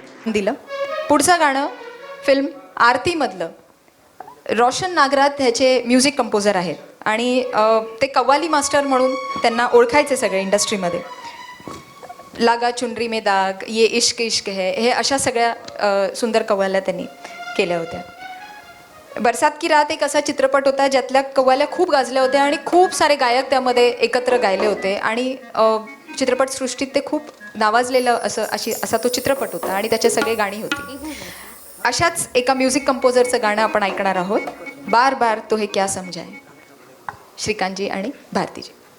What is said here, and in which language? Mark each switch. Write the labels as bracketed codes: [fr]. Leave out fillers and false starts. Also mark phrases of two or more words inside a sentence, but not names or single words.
[mr] दिलं. पुढचं गाणं फिल्म आरतीमधलं. रोशन नागराथ ह्याचे [en] music composer [mr] आहेत आणि ते कव्वाली मास्टर म्हणून त्यांना ओळखायचे सगळे इंडस्ट्रीमध्ये. [hi] लागा चुनरी में दाग, ये इश्क इश्क है, [mr] हे अशा सगळ्या सुंदर कव्वाल्या त्यांनी केल्या होत्या. बरसात की रात एक असा चित्रपट होता ज्यातल्या कव्वाल्या खूप गाजल्या होत्या आणि खूप सारे गायक त्यामध्ये एकत्र गायले होते आणि चित्रपटसृष्टीत ते खूप नावाजलेलं असा तो चित्रपट होता आणि त्याचे सगळे गाणी होती. अशाच एका म्युझिक कंपोजरचं गाणं आपण ऐकणार आहोत. [hi] बार बार तो हे क्या समजाय, श्रीकांतजी आणि भारतीजी.